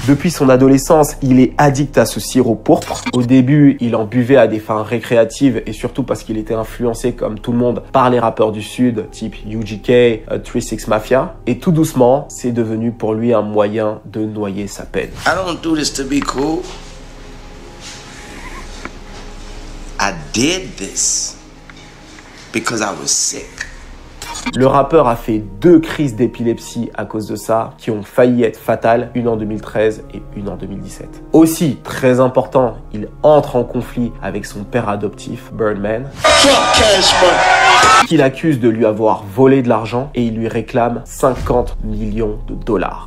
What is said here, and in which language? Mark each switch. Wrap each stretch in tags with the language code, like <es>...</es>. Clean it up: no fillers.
<fr>Depuis son adolescence, il est addict à ce sirop pourpre. Au début, il en buvait à des fins récréatives et surtout parce qu'il était influencé comme tout le monde par les rappeurs du Sud, type UGK, 3-6 Mafia. Et tout doucement, c'est devenu pour lui un moyen de noyer sa peine.</fr> <en>I don't do this to be cool. I did this because I was sick.</en> <fr>Le rappeur a fait 2 crises d'épilepsie à cause de ça qui ont failli être fatales, une en 2013 et une en 2017. Aussi, très important, il entre en conflit avec son père adoptif, Birdman, qu'il accuse de lui avoir volé de l'argent et il lui réclame 50 millions de dollars.</fr>